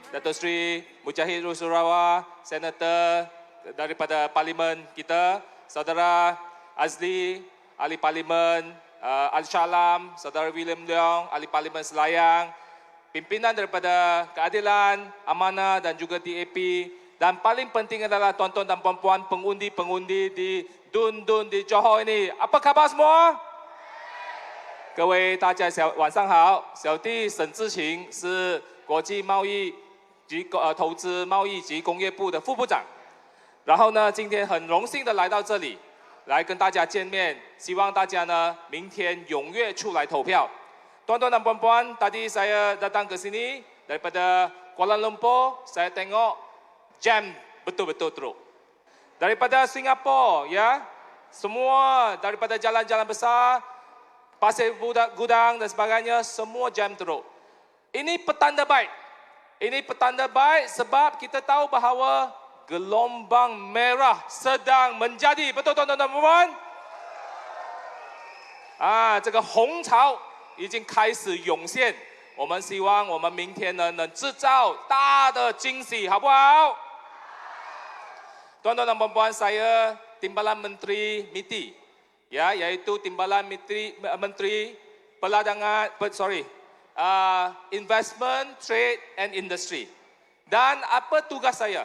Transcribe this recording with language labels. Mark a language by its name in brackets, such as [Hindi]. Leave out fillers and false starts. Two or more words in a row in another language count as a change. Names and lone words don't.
[Malay] Datuk Seri Mujahid Rusurawa, Senator daripada Parlimen kita, Saudara Azli, Ahli Parlimen Al-Shalam, Saudara William Leong, Ahli Parlimen Selayang, pimpinan daripada Keadilan, Amanah dan juga DAP, dan paling penting adalah tuan-tuan dan puan-puan pengundi-pengundi di Dun di Johor ini. Apa khabar semua? [Chinese] 各位大家晚上好，小弟沈志勤是国际贸易及投资贸易及工业部的副部长。然后呢，今天很荣幸的来到这里，来跟大家见面。希望大家呢明天踊跃出来投票。 [Malay] Tuan-tuan dan puan-puan, tadi saya datang ke sini daripada Kuala Lumpur, saya tengok jam betul-betul teruk. Daripada Singapura, ya, semua daripada jalan-jalan besar, pasir gudang dan sebagainya, semua jam teruk. Ini petanda baik. Ini petanda baik sebab kita tahu bahawa gelombang merah sedang menjadi. Betul tuan-tuan dan puan-puan? [Chinese] 这个红潮已经开始涌现。我们希望我们明天呢能制造大的惊喜，好不好？ [Malay] Tuan-tuan dan puan-puan, saya Timbalan Menteri MITI. Ya, yaitu Timbalan Menteri [English] Investment, Trade and Industry. [Malay] Dan apa tugas saya?